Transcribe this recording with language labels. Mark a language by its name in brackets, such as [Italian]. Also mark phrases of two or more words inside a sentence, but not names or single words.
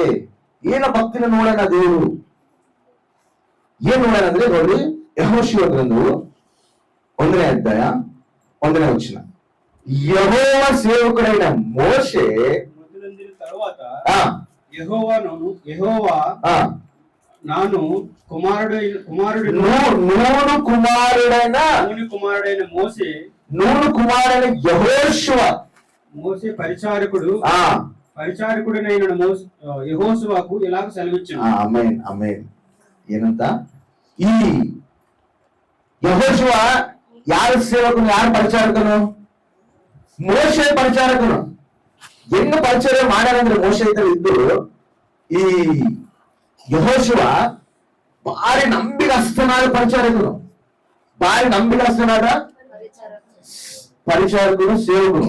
[Kannada] ಏನ ಭಕ್ತಿನ ನೋಡೋಣ ದೇವರು ಏನ್ ನೋಡೋಣ ಅಂದ್ರೆ ನೋಡಿ, ಯೆಹೋಶುವ ಗ್ರಂಥವು 1ನೇ ಅಧ್ಯಾಯ 1ನೇ ವಚನ. ಯೆಹೋವ ಸೇವಕನಾದ ಮೋಶೆ [Telugu] ತರುవాత ಯೆಹೋವ ನಾನು కుమారుడైన యెహోషువ మోసే పరిచారకుడైన యెహోషువకు ఇలాగ సెలవిచ్చాను. ఆమేన్ ఆమేన్. [Kannada] ಏನಂತ? ಈ ಯೆಹೋಶುವ ಯಾರ ಸೇವಕನು, ಯಾರ ಪರಿಚಾರಕನು? ಮೋಶೆ ಪರಿಚಾರಕನು. ಹೆಂಗ ಪರಿಚಯ ಮಾಡ್ಯಾರಂದ್ರೆ ಮೋಶೆ ಇದ್ದಲ್ಲಿ ಇದ್ದು ಈ ಯೆಹೋಶುವ ಭಾರಿ ನಂಬಿಗಸ್ತನಾದ ಪರಿಚಾರಕನು, ಭಾರಿ ನಂಬಿಗಸ್ತನಾದ ಪರಿಚಾರಕನು, ಸೇವಕನು.